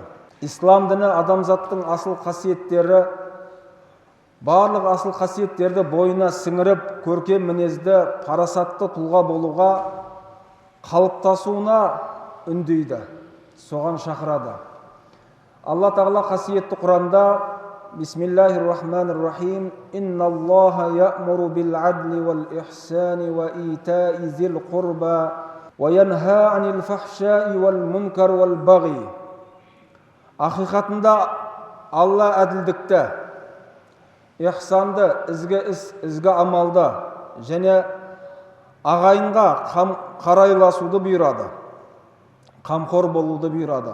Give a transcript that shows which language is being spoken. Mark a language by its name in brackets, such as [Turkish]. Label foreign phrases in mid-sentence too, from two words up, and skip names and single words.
[Kazakh] Ислам діні адамзаттың асыл қасиеттері, барлық асыл қасиеттерді бойына сіңіріп, көркем мінезді, парасатты тұлға болуға, қалыптасуына үндейді, соған шақырады. Алла Тағала қасиетті Құранда [Arabic] بسم الله الرحمن الرحيم إن الله يأمر بالعدل والإحسان وإيتاء ذي القربى وينهى عن الفحشاء والمنكر والبغي. [Kazakh] Ақиқатында Алла әділдікті, ихсанды, ізгі іс, ізгі амалды және ағайынға қарайласуды бұйырады, қамқор болуды бұйырады.